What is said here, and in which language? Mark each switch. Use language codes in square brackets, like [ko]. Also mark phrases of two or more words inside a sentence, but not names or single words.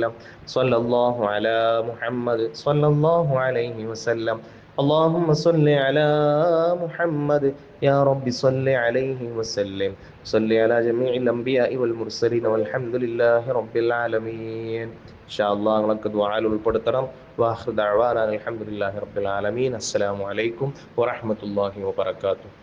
[ar] صلى الله على محمد صلى الله عليه وسلم. اللهم صل على محمد يا رب صل عليه وسلم. صل على جميع الأنبياء والمرسلين والحمد لله رب العالمين. إن شاء الله [ml] ഞങ്ങൾക്ക് ദുആയിൽ ഉൾപ്പെടുത്തണം. [ar] وآخر دعوانا الحمد لله رب العالمين. السلام عليكم ورحمة الله وبركاته.